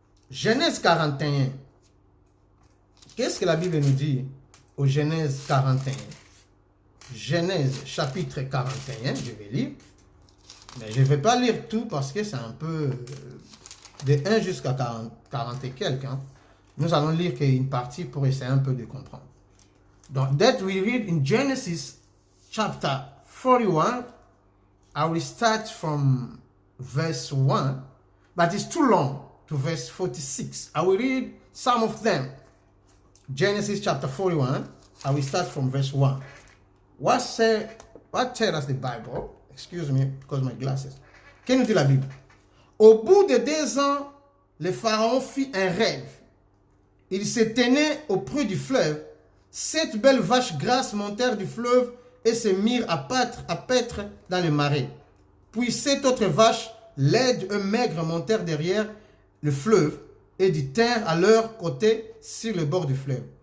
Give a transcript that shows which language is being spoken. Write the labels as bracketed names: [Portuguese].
[French] Genèse 41. Qu'est-ce que la Bible nous dit au Genèse 41? Genèse chapitre 41, je vais lire. Mais je ne vais pas lire tout parce que c'est un peu de 1 jusqu'à 40 et quelques. Hein. Nous allons lire qu'une partie pour essayer un peu de comprendre. [English] Donc, that we read in Genesis chapter 41. I will start from verse 1, but it's too long to verse 46. I will read some of them. Genesis chapter 41. I will start from verse 1. What tells us the Bible? Excuse me, because my glasses. [French] Qu'est-ce que nous dit la Bible? Au bout de 2 ans, le pharaon fit un rêve. Il se tenait auprès du fleuve. 7 belles vaches grasses montèrent du fleuve et se mirent à paître dans le marais. Puis 7 autres vaches, laides et maigres, montèrent derrière le fleuve et du tinrent à leur côté sur le bord du fleuve.